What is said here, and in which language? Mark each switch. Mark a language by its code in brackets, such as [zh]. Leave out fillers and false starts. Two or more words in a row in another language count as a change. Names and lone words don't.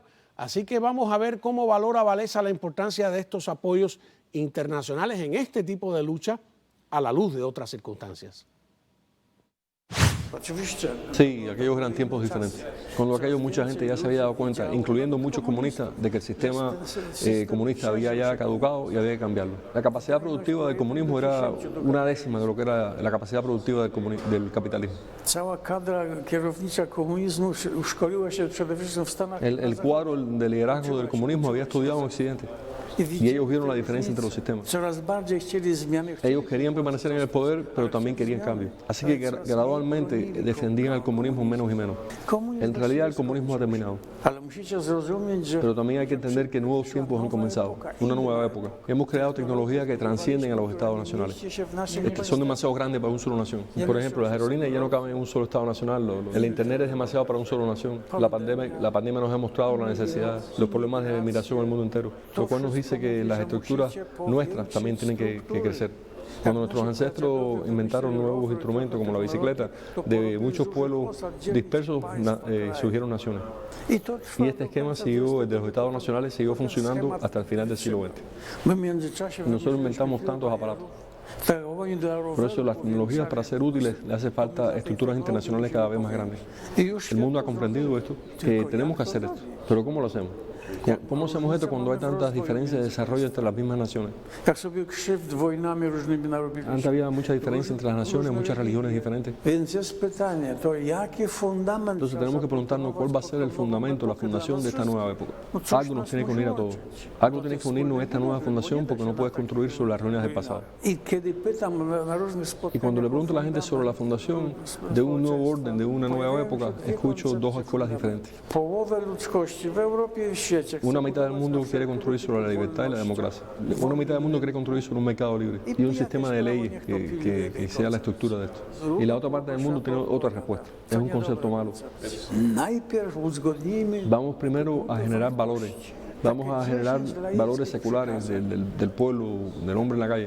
[es] Así que vamos a ver cómo valora Wałęsa la importancia de estos apoyos internacionales en este tipo de lucha a la luz de otras circunstancias. Sí, aquellos eran tiempos diferentes. Cuando aquello mucha gente ya se había dado cuenta, incluyendo muchos comunistas, de que el sistema comunista había ya caducado y había que cambiarlo. La capacidad productiva del comunismo era una décima de lo que era la capacidad productiva del capitalismo. [pl] Cała kadra kierownicza komunizmu szkoliła się przede wszystkim w Stanach. [es] El cuadro de liderazgo del comunismo había estudiado en Occidente. Y ellos vieron la diferencia entre los sistemas. [pl] Coraz bardziej chcieli zmiany. [es] Ellos querían permanecer en el poder, pero también querían cambio. Así que gradualmente defendían al comunismo menos y menos. En realidad el comunismo ha terminado. [pl] Ale musicie zrozumieć, że [es] Pero también hay que entender que nuevos tiempos han comenzado, una nueva época. Hemos creado tecnologías que transcienden a los estados nacionales. [pl] się w naszym [es] Que son demasiado grandes para una sola nación. Por ejemplo, las aerolíneas ya no caben en un solo estado nacional, el internet es demasiado para una sola nación. La pandemia nos ha mostrado la necesidad, los problemas de migración al mundo entero, lo cual nos dice que las estructuras nuestras también tienen que crecer. Cuando nuestros ancestros inventaron nuevos instrumentos como la bicicleta, de muchos pueblos dispersos surgieron naciones. Y este esquema siguió, el de los estados nacionales siguió funcionando hasta el final del siglo XX. [pl] My w międzyczasie [es] Nosotros inventamos tantos aparatos. Por eso las tecnologías, para ser útiles, le hace falta estructuras internacionales cada vez más grandes. El mundo ha comprendido esto, que tenemos que hacer esto. Pero ¿cómo lo hacemos? ¿Cómo hacemos esto cuando hay tantas diferencias de desarrollo entre las mismas naciones? [pl] Jak sobie krzywd wojnami różnymi narobiliśmy. [es] Antes había mucha diferencia entre las naciones, muchas religiones diferentes. [pl] Więc jest pytanie, to jaki fundament? [es] Entonces tenemos que preguntarnos cuál va a ser el fundamento, la fundación de esta nueva época. Algo nos tiene que unir a todos. Algo tiene que unirnos a esta nueva fundación porque no puedes construir sobre las ruinas del pasado. [pl] I kiedy pytam na różnych [es] Y [pl] spotkaniach, [es] cuando le pregunto a la gente sobre la fundación de un nuevo orden, de una nueva época, escucho dos escuelas diferentes. [pl] połowę ludzkości w Europie i w świecie [es] Una mitad del mundo quiere construir sobre la libertad y la democracia. Una mitad del mundo quiere construir sobre un mercado libre y un sistema de leyes que sea la estructura de esto. Y la otra parte del mundo tiene otra respuesta. Es un concepto malo. [pl] Najpierw uzgodnijmy [es] Vamos primero a generar valores. Vamos a generar valores seculares del pueblo, del hombre en la calle.